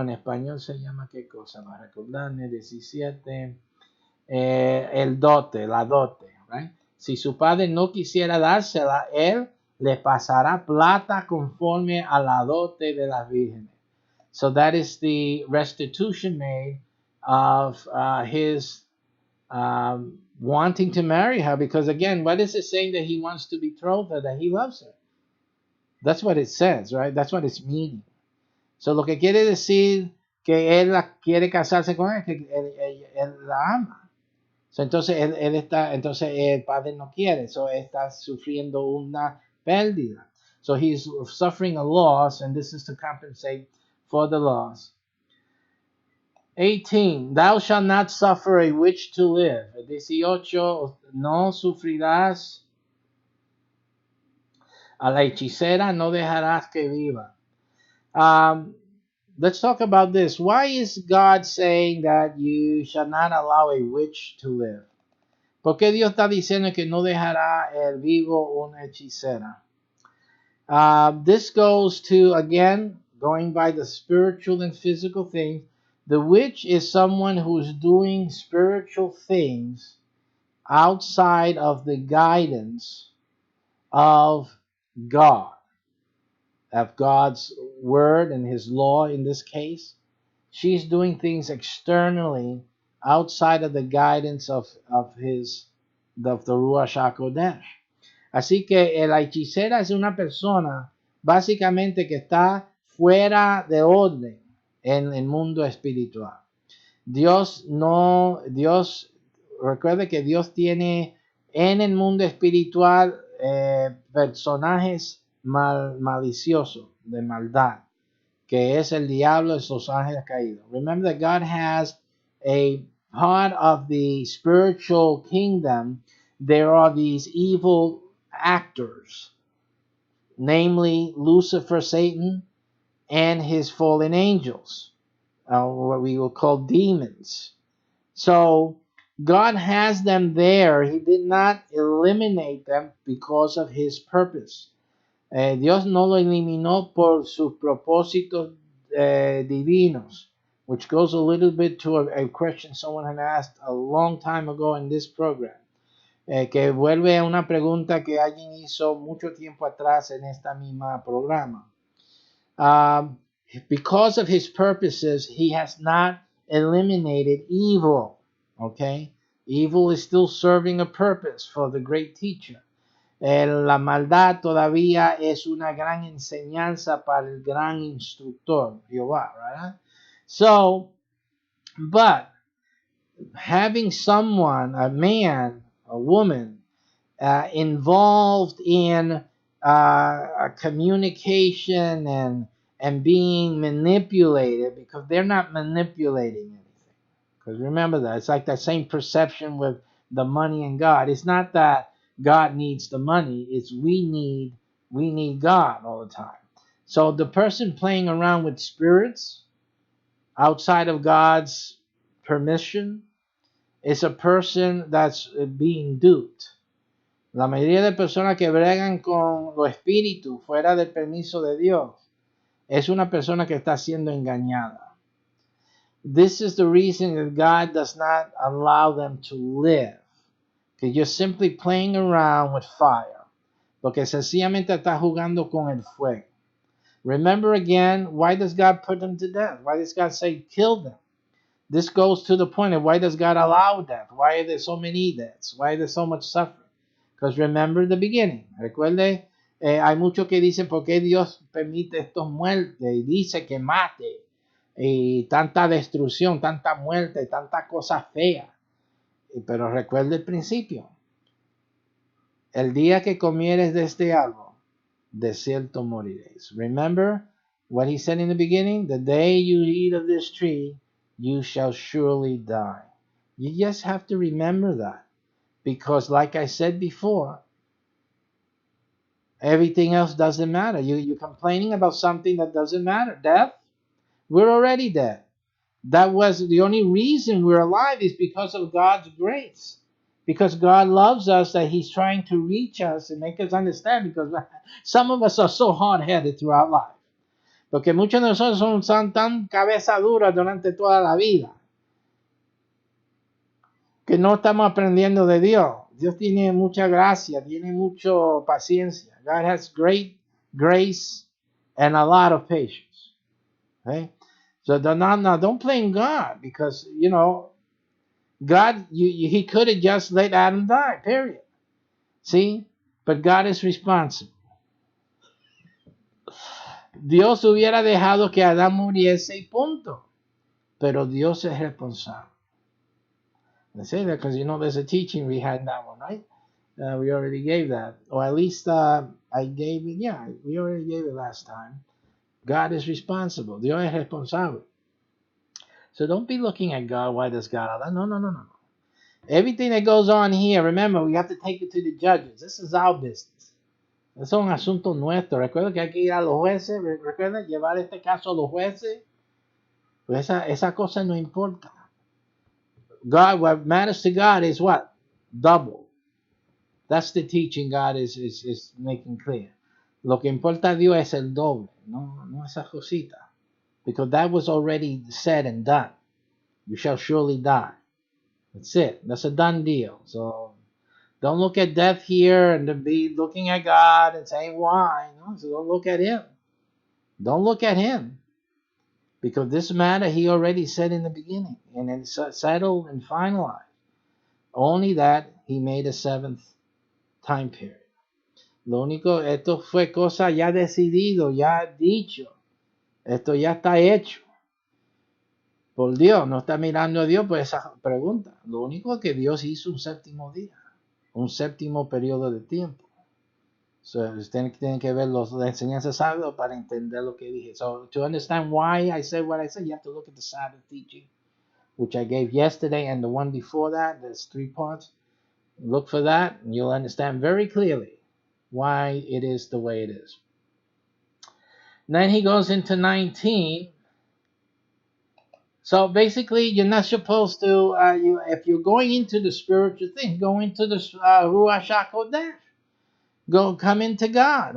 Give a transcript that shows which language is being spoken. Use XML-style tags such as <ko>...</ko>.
<es>En español se llama qué cosa, para recordarme, 17. El dote, la dote.</es> <en>Right?</en> <es>Si su padre no quisiera dársela, él le pasará plata conforme a la dote de las vírgenes.</es> <en>So that is the restitution made of his wanting to marry her, because again, what is it saying that he wants to betroth her, that he loves her? That's what it says, right? That's what it's meaning.</en> <es>So lo que quiere decir que él quiere casarse con ella, que él la ama. So, entonces entonces el padre no quiere, so está sufriendo una pérdida.</es> <en>So he's suffering a loss, and this is to compensate for the loss. 18. Thou shalt not suffer a witch to live. 18.</en> <es>No sufrirás a la hechicera, no dejarás que viva.</es> <en>Let's talk about this. Why is God saying that you shall not allow a witch to live?</en> <es>¿Por qué Dios está diciendo que no dejará el vivo una hechicera?</es> <en>This goes to, again, going by the spiritual and physical things. The witch is someone who's doing spiritual things outside of the guidance of God, of God's word and his law in this case. She's doing things externally outside of the guidance of the Ruach HaKodesh.</en> <es>Así que la hechicera es una persona básicamente que está fuera de orden en el mundo espiritual. Recuerde que Dios tiene en el mundo espiritual personajes maliciosos, de maldad, que es el diablo y sus ángeles caídos.</es> <en>Remember that God has a part of the spiritual kingdom. There are these evil actors, namely Lucifer, Satan, and his fallen angels, what we will call demons. So God has them there. He did not eliminate them because of his purpose.</en> <es>Dios no lo eliminó por sus propósitos divinos,</es> <en>which goes a little bit to a question someone had asked a long time ago in this program,</en> <es>que vuelve a una pregunta que alguien hizo mucho tiempo atrás en esta misma programa.</es> <en>Because of his purposes, he has not eliminated evil. Okay? Evil is still serving a purpose for the great teacher.</en> <es>La maldad todavía es una gran enseñanza para el gran instructor, Jehová,</es> <en>right? So, but having someone, a man, a woman, involved in communication and being manipulated, because they're not manipulating anything. Because remember that it's like that same perception with the money and God. It's not that God needs the money; it's we need God all the time. So the person playing around with spirits outside of God's permission is a person that's being duped.</en> <es>La mayoría de personas que bregan con los espíritus fuera del permiso de Dios es una persona que está siendo engañada.</es> <en>This is the reason that God does not allow them to live. Que you're simply playing around with fire.</en> <es>Porque sencillamente está jugando con el fuego.</es> <en>Remember again, why does God put them to death? Why does God say kill them? This goes to the point of why does God allow death? Why are there so many deaths? Why is there so much suffering? Because remember the beginning.</en> <es>Recuerde, hay muchos que dicen por qué Dios permite estos muertes y dice que mate y tanta destrucción, tanta muerte, tanta cosa fea. Pero recuerde el principio. El día que comieres de este árbol, de cierto moriréis.</es> <en>Remember what he said in the beginning? The day you eat of this tree, you shall surely die. You just have to remember that. Because like I said before, everything else doesn't matter. You're complaining about something that doesn't matter. Death? We're already dead. That was the only reason we're alive is because of God's grace. Because God loves us, that he's trying to reach us and make us understand. Because some of us are so hard-headed throughout life.</en> <es>Porque muchos de nosotros son tan cabeza dura durante toda la vida. Que no estamos aprendiendo de Dios. Dios tiene mucha gracia, tiene mucha paciencia.</es> <en>God has great grace and a lot of patience. Okay? So don't blame God because, God, he could have just let Adam die, period. See? But God is responsible.</en> <es>Dios hubiera dejado que Adán muriese y punto. Pero Dios es responsable.</es> <en>I say that because there's a teaching we had in that one, right? We already gave that, or at least I gave it. Yeah, we already gave it last time. God is responsible.</en> <es>Dios es responsable.</es> <en>So don't be looking at God. Why does God? No. Everything that goes on here, remember, we have to take it to the judges. This is our business.</en> <es>Es un asunto nuestro. Recuerda que hay que ir a los jueces. Recuerda llevar este caso a los jueces. Pues esa cosa no importa.</es> <en>God, what matters to God is what? Double. That's the teaching God is making clear.</en> <es>Lo que importa a Dios es el doble, no esa cosita.</es> <en>Because that was already said and done. You shall surely die. That's it. That's a done deal. So don't look at death here and be looking at God and saying why. No, so don't look at him. Don't look at him. Because this matter he already said in the beginning. And it's settled and finalized. Only that he made a seventh time period.</en> <es>Lo único, esto fue cosa ya decidido, ya dicho. Esto ya está hecho. Por Dios, no está mirando a Dios por esa pregunta. Lo único es que Dios hizo un séptimo día, un séptimo periodo de tiempo. Ustedes tienen que ver las enseñanzas sabias para entender lo que dije.</es> <en>So, to understand why I said what I said, you have to look at the Sabbath teaching, which I gave yesterday and the one before that. There's 3 parts. Look for that, and you'll understand very clearly why it is the way it is. Then he goes into 19. So basically, you're not supposed to, if you're going into the spiritual thing, go into the Ruach HaKodesh. Come into God.</en>